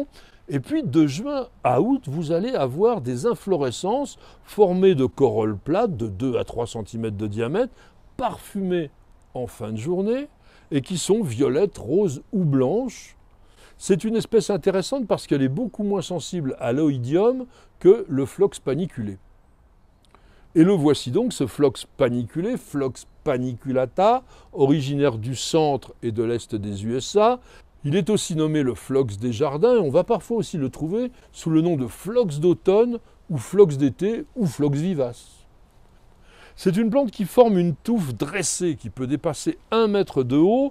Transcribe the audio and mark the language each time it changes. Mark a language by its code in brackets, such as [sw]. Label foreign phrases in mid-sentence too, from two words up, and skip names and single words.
[fr] Et puis de juin à août, vous allez avoir des inflorescences formées de corolles plates de 2 à 3 cm de diamètre, parfumées en fin de journée, et qui sont violettes, roses ou blanches. C'est une espèce intéressante parce qu'elle est beaucoup moins sensible à l'oïdium que le phlox paniculé. Et le voici donc, ce phlox paniculé, Phlox paniculata, originaire du centre et de l'est des USA. Il est aussi nommé le phlox des jardins et on va parfois aussi le trouver sous le nom de phlox d'automne ou phlox d'été ou phlox vivace. C'est une plante qui forme une touffe dressée qui peut dépasser 1 mètre de haut.